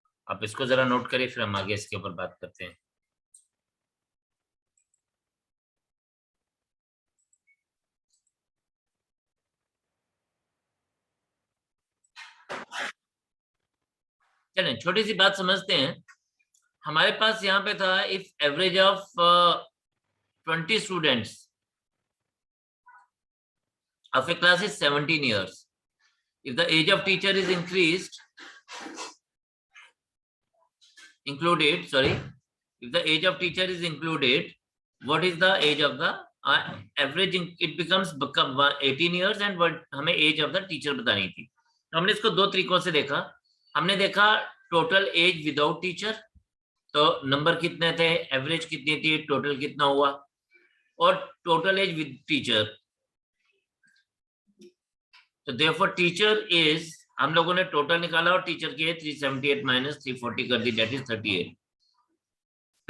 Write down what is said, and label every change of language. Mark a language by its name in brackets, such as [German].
[Hindi] आप इसको जरा नोट करिए, फिर हम आगे इसके ऊपर बात करते हैं। चलें छोटी सी बात समझते हैं। हमारे पास यहाँ पे था [English] If average of 20 students of a class is 17 years, if the age of teacher is included, if the age of teacher is included, what is the age of the average? It become 18 years and what [Hindi] हमें [English] age of the teacher [Hindi] बतानी थी। तो हमने इसको दो तरीकों से देखा। हमने देखा टोटल एज विदाउट टीचर, तो नंबर कितने थे, एवरेज कितनी थी, टोटल कितना हुआ, और टोटल एज विद टीचर। तो देयरफॉर टीचर इज, हम लोगों ने टोटल निकाला और टीचर की 378 माइनस 340 कर दी, दैट इज 38।